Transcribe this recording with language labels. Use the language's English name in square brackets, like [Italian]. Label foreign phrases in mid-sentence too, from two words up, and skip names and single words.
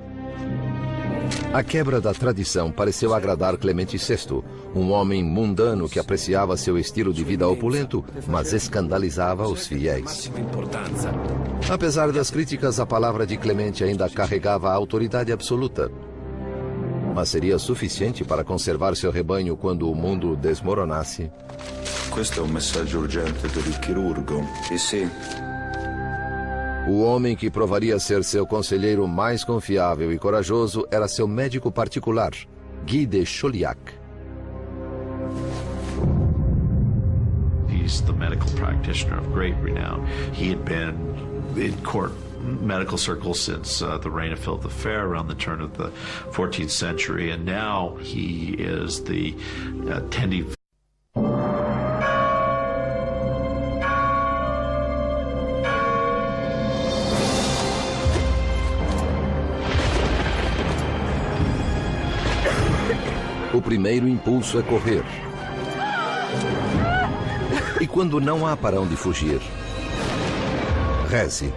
[Portuguese] A quebra da tradição pareceu agradar Clemente VI, um homem mundano que apreciava seu estilo de vida opulento, mas escandalizava os fiéis. Apesar das críticas, a palavra de Clemente ainda carregava a autoridade absoluta. Mas seria suficiente para conservar seu rebanho quando o mundo desmoronasse? [Italian] Questo è un messaggio urgente per il chirurgo. Sì. [Portuguese] O homem que provaria ser seu conselheiro mais confiável e corajoso era seu médico particular, Guy de Chauliac. [English] He's the medical practitioner of great renown. He had been in court medical circles since the reign of Philip the Fair around the turn of the 14th century, and now he is the attending. [Portuguese] O primeiro impulso é correr. E quando não há para onde fugir, reze.